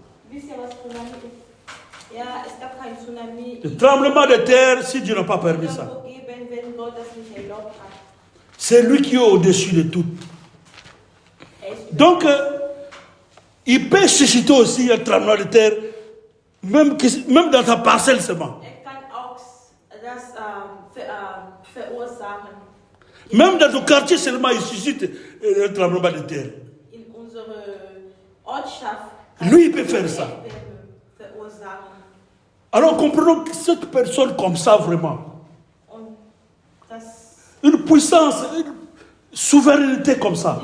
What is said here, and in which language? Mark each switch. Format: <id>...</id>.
<de>Wisst ihr, was Tsunami ist? Ja, es gab keinen Tsunami.</de> <fr>Le tremblement de terre si Dieu n'a pas permis ça.</fr> <de>Geben, wenn Gott das nicht erlaubt hat.</de> <fr>C'est lui qui est au-dessus de tout. Donc, il peut susciter aussi un tremblement de terre, même dans ta parcelle seulement.</fr> <de>Kann auch das verursachen.</de> <fr>Même dans ton quartier seulement, il suscite un tremblement de terre.</fr> <de>In unserer Ortschaft</de> <fr>Lui, il peut faire ça.</fr> <de>verursachen.</de> <fr>Alors, comprenons que cette personne comme ça, vraiment,</fr> <de>Und das,</de> <fr>une puissance, une souveraineté comme ça,</fr>